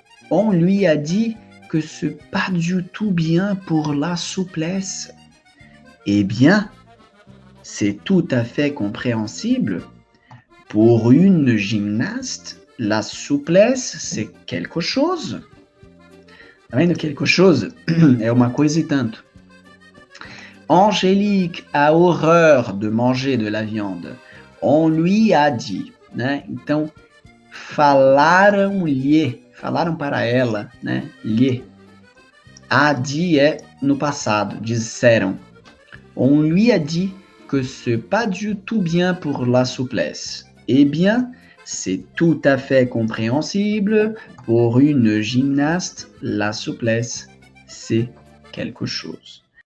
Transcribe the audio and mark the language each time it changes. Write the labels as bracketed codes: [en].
[fr] On lui a dit que c'est pas du tout bien pour la souplesse. Eh bien, c'est tout à fait compréhensible. Pour une gymnaste, la souplesse, c'est quelque chose. [pt] Tá vendo? [fr] Quelque chose [pt] é uma coisa e tanto. [fr] Angélique a horreur de manger de la viande. On lui a dit, [pt] né? Então, falaram-lhe, falaram para ela, né? Lhe. [fr] A dit [pt] é no passado, disseram. [fr] On lui a dit que c'est pas du tout bien pour la souplesse. Eh bien, c'est tout à fait compréhensible. Pour une gymnaste, la souplesse, c'est quelque chose.